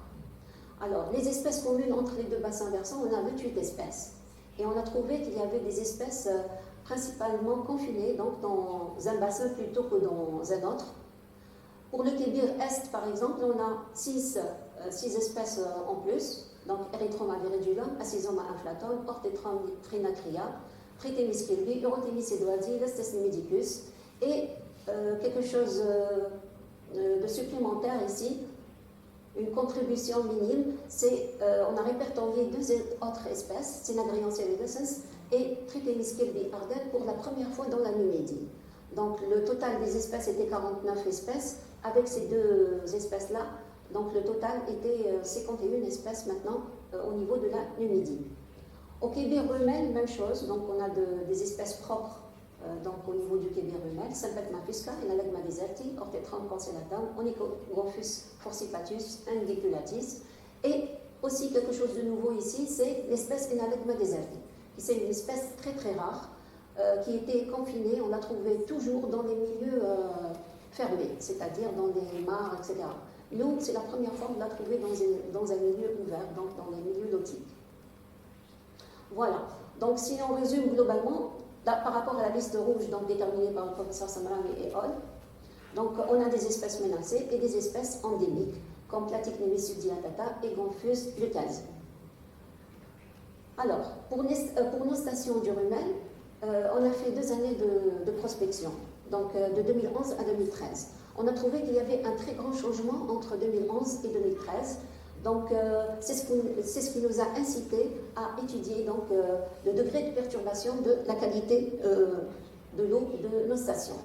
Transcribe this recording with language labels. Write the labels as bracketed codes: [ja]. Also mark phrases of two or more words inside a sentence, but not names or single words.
[fr] Alors, les espèces communes entre les 2 bassins versants, on a 28 espèces. Et on a trouvé qu'il y avait des espèces principalement confinées donc dans un bassin plutôt que dans un autre. Pour le Kébir-Est, par exemple, on a 6 espèces en plus, donc Erythroma viridulum, Asizoma inflatum, Orthethrum trinacria, Trithemis kirby, Eurothémis edwardi, Lestes medicus, et quelque chose de supplémentaire ici, une contribution minime, c'est on a répertorié 2 autres espèces, Cynagrion ceridescens et Trithemis kirby ardent pour la première fois dans la Numidie. Donc le total des espèces était 49 espèces, avec ces 2 espèces-là, donc le total était 51 espèces maintenant au niveau de la Numidie. Au Kébir-Rumel, même chose, donc on a des espèces propres donc au niveau du Kébir-Rumel, Sympetma fusca, Enalagma deserti, Orthethrum cancellatum, Onychogophus forcipatus, Indiculatis. Et aussi quelque chose de nouveau ici, c'est l'espèce Enalagma deserti. C'est une espèce très très rare qui était confinée, on l'a trouvée toujours dans les milieux fermés, c'est-à-dire dans des mares, etc. Nous, c'est la première fois qu'on l'a trouvée dans un milieu ouvert, donc dans les milieux nautiques. Voilà. Donc, si on résume globalement, par rapport à la liste rouge donc déterminée par le professeur Samrami et al., donc on a des espèces menacées et des espèces endémiques, comme Platycnemis subdilatata et Gonfus lucasi. Alors, pour nos stations du Rumel, on a fait 2 années de prospection, donc de 2011 à 2013. On a trouvé qu'il y avait un très grand changement entre 2011 et 2013. Donc, c'est ce qui nous a incité à étudier donc, le degré de perturbation de la qualité de l'eau de nos stations.